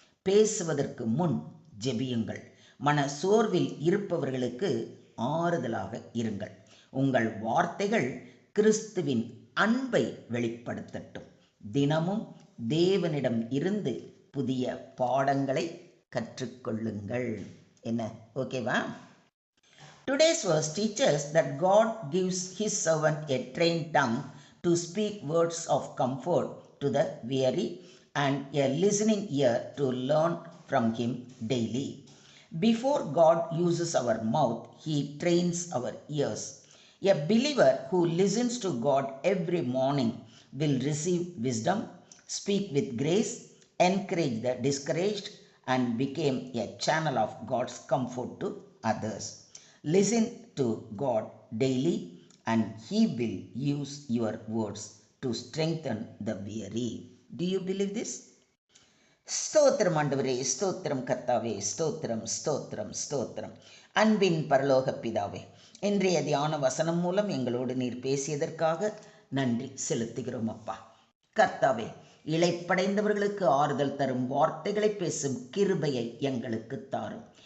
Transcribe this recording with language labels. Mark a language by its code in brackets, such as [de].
[ta] பேசுவதற்கு முன் ஜெபியுங்கள். மன சோர்வில் இருப்பவர்களுக்கு ஆறுதலாக இருங்கள். உங்கள் வார்த்தைகள் கிறிஸ்துவின் அன்பை வெளிப்படுத்தட்டும். தினமும் தேவனிடம் இருந்து புதிய பாடங்களை கற்றுக்கொள்ளுங்கள். என்ன, ஓகேவா? [en] Today's verse teaches that God gives his servant a trained tongue to speak words of comfort to the weary and a listening ear to learn from him daily. Before God uses our mouth, he trains our ears. A believer who listens to God every morning will receive wisdom, speak with grace, encourage the discouraged, and become a channel of God's comfort to others. Listen to God daily and he will use your words to strengthen the weary. Do you believe this? [ta] ஸ்தோத்திரம் ஆண்டவரே, ஸ்தோத்திரம் கர்த்தாவே, ஸ்தோத்திரம் ஸ்தோத்திரம் ஸ்தோத்திரம். அன்பின் பரலோக பிதாவே, இன்றைய தியான வசனம் மூலம் எங்களோடு நீர் பேசியதற்காக நன்றி செலுத்துகிறோம் அப்பா. கர்த்தாவே, இளைப்படைந்தவர்களுக்கு ஆறுதல் தரும் வார்த்தைகளை பேசும் கிருபையை எங்களுக்கு தாரும்.